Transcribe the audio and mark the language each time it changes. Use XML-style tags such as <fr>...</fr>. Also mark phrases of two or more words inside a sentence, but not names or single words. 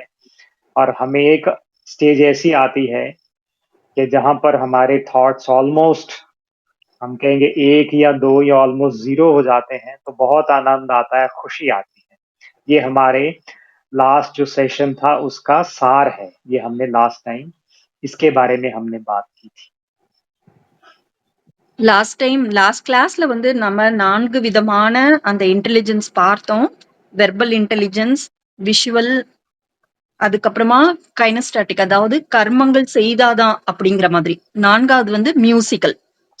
<hi>और हमें एक स्टेज ऐसी आती है कि जहां पर हमारे थॉट्स ऑलमोस्ट, हम कहेंगे 1 या 2 या ऑलमोस्ट 0 हो जाते हैं, तो बहुत आनंद आता है, खुशी आती है। ये हमारे लास्ट जो सेशन था उसका सार है। ये हमने</hi> <en>last time</en> <hi>इसके बारे में हमने बात की थी।</hi> <en>last class</en> <ta>வந்து நம்ம 4 விதமான அந்த இன்டெலிஜென்ஸ் பார்த்தோம்.</ta> <en>verbal intelligence,</en> <ta>விஷுவல், அதுக்கப்புறமா கைனஸ்டாட்டிக், அதாவது கர்மங்கள் செய்தாதான் அப்படிங்கிற மாதிரி. 4வது வந்து மியூசிக்கல்.</ta>